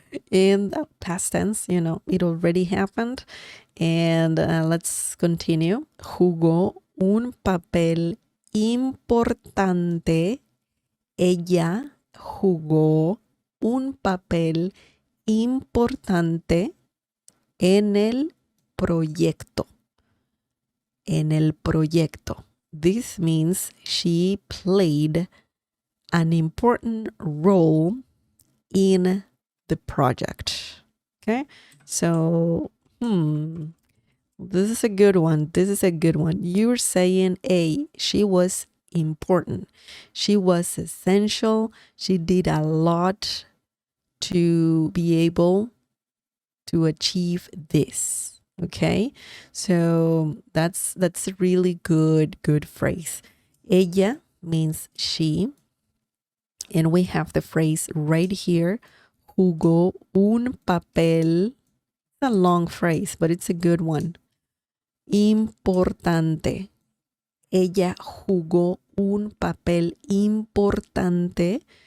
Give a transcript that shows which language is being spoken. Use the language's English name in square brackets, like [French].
[English] In the past tense, it already happened. And let's continue. [Spanish] Jugó un papel importante. Ella jugó un papel importante en el proyecto. En el proyecto. [English] This means she played an important role in the project. Okay, so this is a good one. You're saying, she was important. She was essential. She did a lot to be able to achieve this. Okay, so that's a really good phrase. Ella means she, and we have the phrase right here, jugó un papel. It's a long phrase, but it's a good one. [Spanish] Importante. Ella jugó un papel importante.